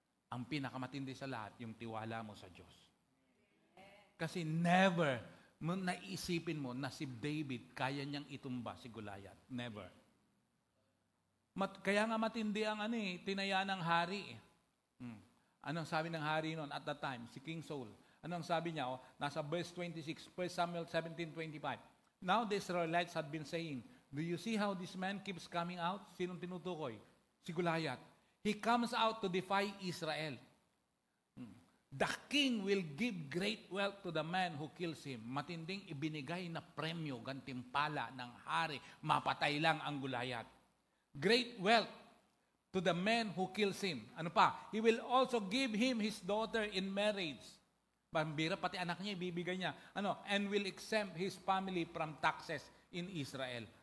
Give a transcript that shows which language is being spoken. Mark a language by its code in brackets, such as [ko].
[tl] Ang pinakamatindi sa lahat, yung tiwala mo sa Diyos. Kasi never mo naisipin mo na si David kaya niyang itumba si Goliath. Never. Kaya nga matindi ang tinaya ng hari. Anong sabi ng hari noon [en] at that time? [tl] Si King Saul. Anong sabi niya? Nasa verse 26, 1 Samuel 17:25. [en] Now the Israelites had been saying, do you see how this man keeps coming out? [tl] Sinong tinutukoy? Si Goliath. [en] He comes out to defy Israel. The king will give great wealth to the man who kills him. [tl] Matinding ibinigay na premyo, gantimpala ng hari. Mapatay lang ang Goliath. [en] Great wealth to the man who kills him. [tl] Ano pa? [en] He will also give him his daughter in marriage. [tl] Pambira, pati anak niya, ibibigay niya. [en] And will exempt his family from taxes in Israel.